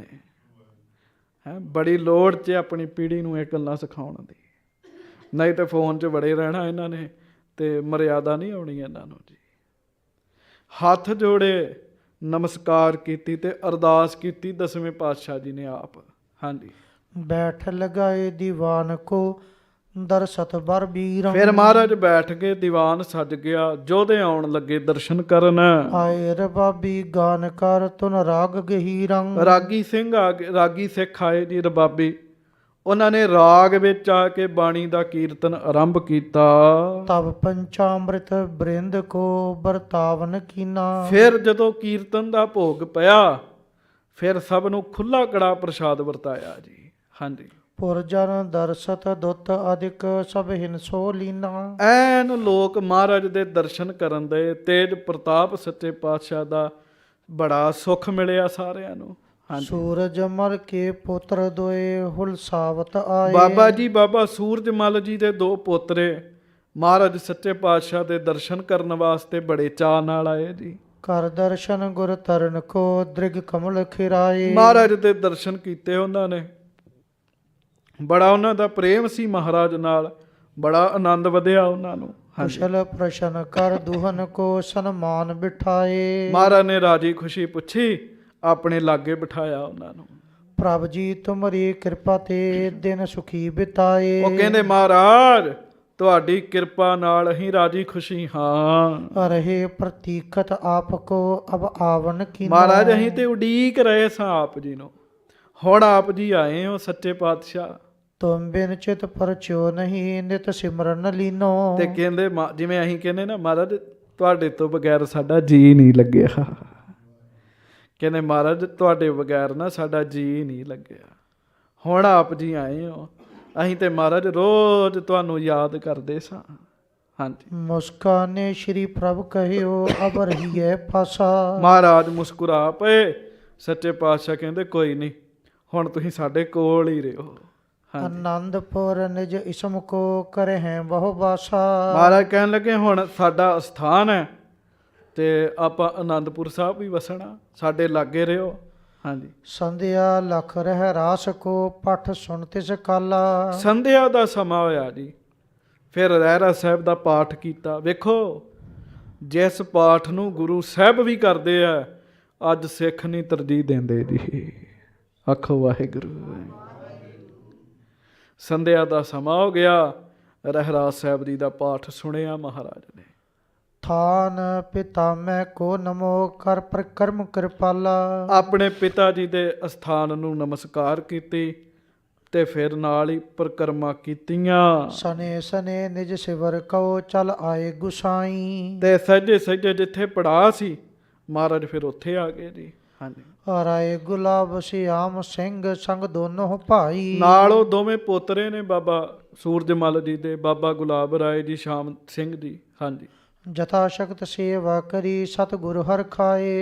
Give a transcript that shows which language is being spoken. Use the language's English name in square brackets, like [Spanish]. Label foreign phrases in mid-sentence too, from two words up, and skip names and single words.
[Punjabi] ਹੈ ਬੜੀ ਲੋੜ 'ਚ ਆਪਣੀ ਪੀੜ੍ਹੀ ਨੂੰ ਇਹ ਗੱਲਾਂ ਸਿਖਾਉਣ ਦੀ। ਨਹੀਂ ਤਾਂ ਫੋਨ 'ਚ ਬੜੇ ਰਹਿਣਾ ਇਹਨਾਂ ਨੇ ਤੇ ਮਰਿਆਦਾ ਨਹੀਂ ਆਉਣੀ ਇਹਨਾਂ ਨੂੰ ਜੀ। ਹੱਥ ਜੋੜੇ, ਨਮਸਕਾਰ ਕੀਤੀ ਤੇ ਅਰਦਾਸ ਕੀਤੀ ਦਸਵੇਂ ਪਾਤਸ਼ਾਹ ਜੀ ਨੇ ਆਪ। ਹਾਂਜੀ। [Braj] बैठ लगाए दीवान को दरसत बर बीरम। [Punjabi] ਫਿਰ ਮਹਾਰਾਜ ਬੈਠ ਕੇ, ਦੀਵਾਨ ਸਜ ਗਿਆ, ਯੋਧੇ ਆਉਣ ਲੱਗੇ ਦਰਸ਼ਨ ਕਰਨ। [Braj] आए रबाबी गान कर तुन राग गहीरंग। [Punjabi] ਰਾਗੀ ਸਿੰਘ ਆ ਗਏ, ਰਾਗੀ ਸਿੱਖ ਆਏ ਜੀ ਰਬਾਬੀ। ਉਹਨਾਂ ਨੇ ਰਾਗ ਵਿੱਚ ਆ ਕੇ ਬਾਣੀ ਦਾ ਕੀਰਤਨ ਆਰੰਭ ਕੀਤਾ। [Braj] तब पंचामृत बृंद को बरतावन कीना। [Punjabi] ਫਿਰ ਜਦੋਂ ਕੀਰਤਨ ਦਾ ਭੋਗ ਪਿਆ, ਫਿਰ ਸਭ ਨੂੰ ਖੁੱਲਾ ਕੜਾ ਪ੍ਰਸ਼ਾਦ ਵਰਤਾਇਆ ਜੀ। ਹਾਂਜੀ। [Braj] पुरजन दरसत दुत अधिक सब हिंसो लीना। [Punjabi] ਐਨ ਲੋਕ ਮਹਾਰਾਜ ਦੇ ਦਰਸ਼ਨ ਕਰਨ ਦੇ, ਤੇਜ ਪ੍ਰਤਾਪ ਸੱਚੇ ਪਾਤਸ਼ਾਹ ਦਾ ਬੜਾ ਸੁੱਖ ਮਿਲਿਆ ਸਾਰਿਆਂ ਨੂੰ। ਹਾਂਜੀ। [Braj] सूरज मल के पुत्र दोए हुलसावत आए। [Punjabi] ਬਾਬਾ ਜੀ, ਬਾਬਾ ਸੂਰਜ ਮਲ ਜੀ ਦੇ ਦੋ ਪੋਤਰੇ ਮਹਾਰਾਜ ਸੱਚੇ ਪਾਤਸ਼ਾਹ ਦੇ ਦਰਸ਼ਨ ਕਰਨ ਵਾਸਤੇ ਬੜੇ ਚਾਅ ਨਾਲ ਆਏ ਜੀ। [Braj] कर दर्शन गुर तरन को दृग कमल खिराए। [Punjabi] ਮਹਾਰਾਜ ਦੇ ਦਰਸ਼ਨ ਕੀਤੇ ਉਹਨਾਂ ਨੇ। ਬੜਾ ਉਹਨਾਂ ਦਾ ਪ੍ਰੇਮ ਸੀ ਮਹਾਰਾਜ ਨਾਲ, ਬੜਾ ਆਨੰਦ ਵਧਿਆ ਉਹਨਾਂ ਨੂੰ। ਹਾਂਜੀ। [Braj] कुशल प्रशन कर दुहन को सन्मान बिठाए। [Punjabi] ਮਹਾਰਾਜ ਨੇ ਰਾਜੀ ਖੁਸ਼ੀ ਪੁੱਛੀ, ਆਪਣੇ ਲਾਗੇ ਬਿਠਾਇਆ ਉਹਨਾਂ ਨੂੰ। [Braj] प्रभ जी तुमरी कृपा ते दिन सुखी बिताए। [Punjabi] ਉਹ ਕਹਿੰਦੇ ਮਹਾਰਾਜ ਤੁਹਾਡੀ ਕਿਰਪਾ ਨਾਲ ਅਸੀਂ ਰਾਜੀ ਖੁਸ਼ੀ ਹਾਂ। [Braj] रहे प्रतीकत आपको अब आवन की। [Punjabi] ਮਹਾਰਾਜ ਅਸੀਂ ਤੇ ਉਡੀਕ ਰਹੇ ਸਾਂ ਆਪ ਜੀ ਨੂੰ, ਹੁਣ ਆਪ ਜੀ ਆਏ ਹੋ ਸੱਚੇ ਪਾਤਸ਼ਾਹ। [Braj] तुम बिन चित परचो नहीं नित सिमरन लीनो। [Punjabi] ਤੇ ਕਹਿੰਦੇ ਜਿਵੇਂ ਅਸੀਂ ਕਹਿੰਦੇ ਨਾ, ਮਹਾਰਾਜ ਤੁਹਾਡੇ ਤੋਂ ਬਗੈਰ ਸਾਡਾ ਜੀ ਨਹੀਂ ਲੱਗਿਆ। ਕਹਿੰਦੇ ਮਹਾਰਾਜ ਤੁਹਾਡੇ ਬਗੈਰ ਨਾ ਸਾਡਾ ਜੀ ਨਹੀਂ ਲੱਗਿਆ, ਹੁਣ ਆਪ ਜੀ ਆਏ ਹੋ। ਅਸੀਂ ਤੇ ਮਹਾਰਾਜ ਰੋਜ਼ ਤੁਹਾਨੂੰ ਯਾਦ ਕਰਦੇ ਸਾਂ। ਹਾਂਜੀ। [Braj] मुस्काने श्री प्रभ कहियो अब रहिए पासा। [Punjabi] ਮਹਾਰਾਜ ਮੁਸਕਰਾ ਪਏ। ਸੱਚੇ ਪਾਤਸ਼ਾਹ ਕਹਿੰਦੇ ਕੋਈ ਨਹੀਂ, ਹੁਣ ਤੁਸੀਂ ਸਾਡੇ ਕੋਲ ਹੀ ਰਹੋ। ਹਾਂਜੀ। [Braj] आनंदपुर निज इसम को करे हैं बहु बासा। [Punjabi] ਮਹਾਰਾਜ ਕਹਿਣ ਲੱਗੇ ਹੁਣ ਸਾਡਾ ਅਸਥਾਨ ਹੈ ਤੇ ਆਪਾਂ ਆਨੰਦਪੁਰ ਸਾਹਿਬ ਵੀ ਵਸਣਾ, ਸਾਡੇ ਲਾਗੇ ਰਹੋ। ਹਾਂਜੀ। [Braj] संध्या लख रह रास को पठ सुन तिस काला। [Punjabi] ਸੰਧਿਆ ਦਾ ਸਮਾਂ ਹੋਇਆ ਜੀ। ਫਿਰ ਰਹਿਰਾਸ ਸਾਹਿਬ ਦਾ ਪਾਠ ਕੀਤਾ। ਵੇਖੋ, ਜਿਸ ਪਾਠ ਨੂੰ ਗੁਰੂ ਸਾਹਿਬ ਵੀ ਕਰਦੇ ਆ, ਅੱਜ ਸਿੱਖ ਨਹੀਂ ਤਰਜੀਹ ਦਿੰਦੇ ਜੀ। ਆਖੋ ਵਾਹਿਗੁਰੂ। ਸੰਧਿਆ ਦਾ ਸਮਾਂ ਹੋ ਗਿਆ, ਰਹਿਰਾਸ ਸਾਹਿਬ ਜੀ ਦਾ ਪਾਠ ਸੁਣਿਆ ਮਹਾਰਾਜ ਨੇ। [Braj] थान पिता मैं को नमो कर प्रकर्म कृपाला। [Punjabi] ਆਪਣੇ ਪਿਤਾ ਜੀ ਦੇ ਅਸਥਾਨ ਨੂੰ ਨਮਸਕਾਰ ਕੀਤੀ ਤੇ ਫਿਰ ਨਾਲ ਹੀ ਪ੍ਰਕਰਮਾ ਕੀਤੀਆਂ। [Braj] सने सने निज सिवर कहो चल आए गुसाई। [Punjabi] ਤੇ ਸਹਿਜੇ ਸਹਿਜੇ ਜਿੱਥੇ ਪੜਾ ਸੀ ਮਹਾਰਾਜ ਫਿਰ ਉੱਥੇ ਆ ਗਏ ਜੀ। ਹਾਂਜੀ। [Braj] राए गुलाब स्याम सिंघ संग दोनों भाई। [Punjabi] ਨਾਲ ਉਹ ਦੋਵੇਂ ਪੋਤਰੇ ਨੇ ਬਾਬਾ ਸੂਰਜਮਲ ਜੀ ਦੇ, ਬਾਬਾ ਗੁਲਾਬ ਰਾਏ ਜੀ, ਸ਼ਾਮ ਸਿੰਘ ਜੀ। ਹਾਂਜੀ। [Braj] यथा शक्त सेवा करी सतिगुर हर खाए।